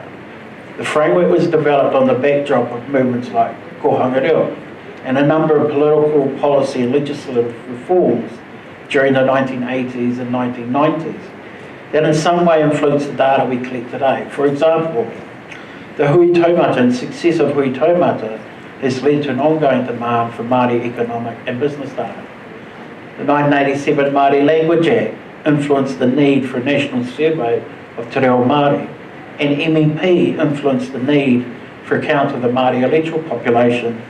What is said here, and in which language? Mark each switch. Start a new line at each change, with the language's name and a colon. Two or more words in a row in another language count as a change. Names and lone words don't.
English: The framework was developed on the backdrop of movements like Ko Tongarewa and a number of political, policy and legislative reforms during the 1980s and 1990s that in some way influenced the data we collect today. For example, the
Māori: hui taumata
English: and success of
Māori: hui taumata
English: has led to an ongoing demand for Māori economic and business data. The 1987 Māori Language Act influenced the need for a national survey of Te Reo Māori, and MEP influenced the need for a count of the Māori electoral population